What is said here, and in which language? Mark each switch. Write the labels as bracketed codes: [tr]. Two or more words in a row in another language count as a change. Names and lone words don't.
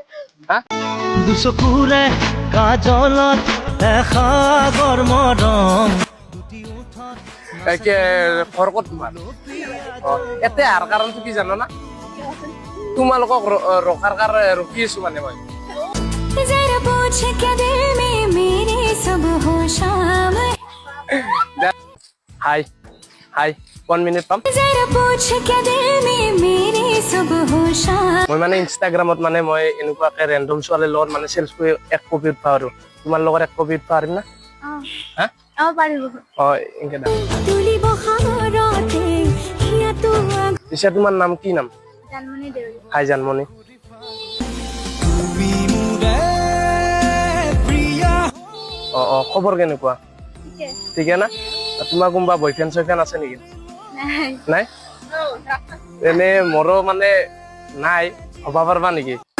[as] হা দুচকুৰে কাজলত সাগৰ মৰম ঘৰ ক'ত তোমাৰ? এতে আহাৰ কাৰণটো কি জানো না? তোমালোকক ৰখাৰ কাৰণে ৰখি আছো মানে মই। [hi] पूछ के दिल में मेरे सुबह शाम [as] হাই হাই 1 মিনিট পাম [hi] जरा पूछ के दिल में मेरे सुबह शाम [as] মই মানে ইনষ্টাগ্ৰামত মানে মই এনেকুৱাকে ৰেন্ডম ছোৱালীৰ লগত মানে চেলফ কৰি এক কপি উঠা আৰু তোমাৰ লগত এক কপি উঠা পাৰিম না হা পাৰিব এনেকে দা তুলি বহাৰতে হিয়া তো পিছে তোমাৰ নাম কি নাম জানমনি দেউৰী হাই জানমণি খবৰ কেনেকুৱা ঠিকে না তোমাৰ কোনোবা বয়ফ্ৰেণ্ড চয়ফ্ৰেণ্ড আছে নেকি নাই এনে মোৰো মানে নাই হ'ব পাৰিবা নেকি